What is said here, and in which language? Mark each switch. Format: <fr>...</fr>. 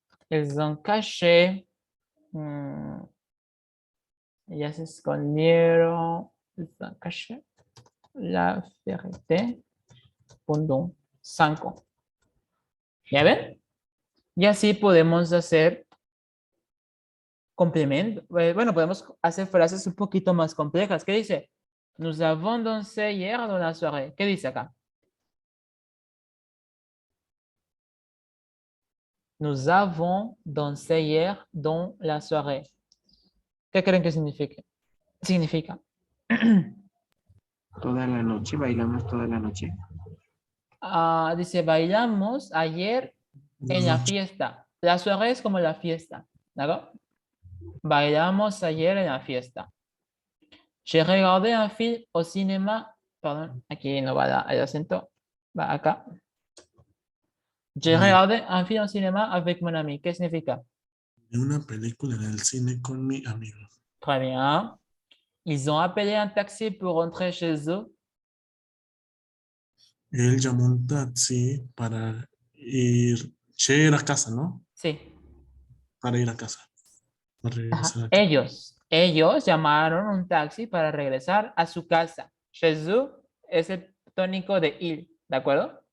<fr>Ils ont caché,</fr> <es>ellas escondieron,</es> <fr>ils ont caché la vérité pendant 5 ans.</fr> <es>¿Ya ven? Y así podemos hacer complemento. Bueno, podemos hacer frases un poquito más complejas. ¿Qué dice?</es> <fr>Nous avons dansé hier dans la soirée.</fr> <es>¿Qué dice acá?</es> <fr>Nous avons dansé hier dans la soirée.</fr> <es>¿Qué creen que significa? Significa. Toda la noche, bailamos toda la noche. Dice, bailamos ayer en la fiesta. La soirée es como la fiesta. ¿D'accord? Bailamos ayer en la fiesta.</es> <fr>J'ai regardé un film au cinéma.</fr> <es>Perdón, aquí no va el acento. Va acá.</es> <fr>J'ai regardé un film au cinéma avec mon ami.</fr> <es>¿Qué significa? Vi una película en el cine con mi amigo.</es> <fr>Très bien. Ils ont appelé un taxi pour rentrer chez eux.</fr> <es>Él llamó un taxi para ir a casa, ¿no? Sí. Para ir a casa. Para regresar Ajá. a casa. Ellos llamaron un taxi para regresar a su casa. Chez eux es el tónico de il, ¿de acuerdo?</es>